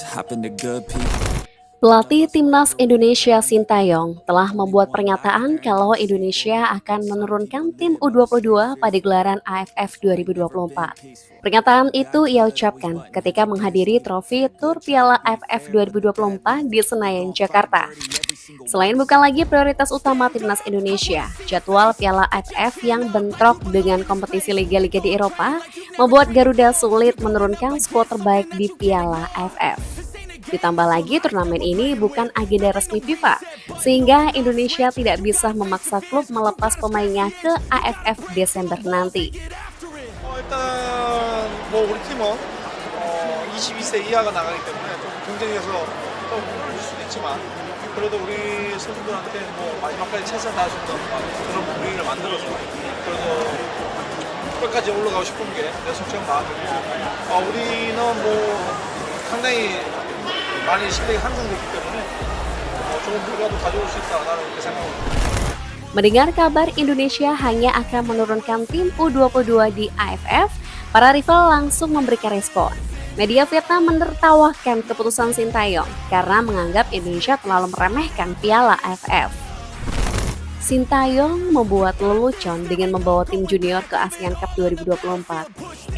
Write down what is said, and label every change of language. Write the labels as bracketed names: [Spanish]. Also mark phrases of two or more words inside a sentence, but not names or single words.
[English] something to good people. [Indonesian] Pelatih Timnas Indonesia Sintayong telah membuat pernyataan kalau Indonesia akan menurunkan tim U22 pada gelaran AFF 2024. Pernyataan itu ia ucapkan ketika menghadiri trofi Tur Piala AFF 2024 di Senayan, Jakarta. Selain bukan lagi prioritas utama Timnas Indonesia, jadwal Piala AFF yang bentrok dengan kompetisi liga-liga di Eropa membuat Garuda sulit menurunkan skuad terbaik di Piala AFF. Ditambah lagi turnamen ini bukan agenda resmi FIFA, sehingga Indonesia tidak bisa memaksa klub melepas pemainnya ke AFF Desember nanti. [Korean] 일단 우리 팀은 22세 이하가 나가기 때문에 좀 경쟁에서 좀 힘들 수도 있지만 그래도 우리 선수들한테 마지막까지 최선 다할 수 있는 그런 분위기를 만들어서 그래도 끝까지 올라가고 싶은 게 내 솔직한 마음이고 우리는 상당히 많이 실력이 향상됐기 때문에 좋은 결과도 가져올 수 있다 나는 그렇게 생각합니다. [Indonesian] Mendengar kabar Indonesia hanya akan menurunkan tim U22 di AFF, para rival langsung memberikan respon. Media Vietnam menertawakan keputusan Sintayong karena menganggap Indonesia terlalu meremehkan Piala AFF. Sintayong membuat lelucon dengan membawa tim junior ke ASEAN Cup 2024.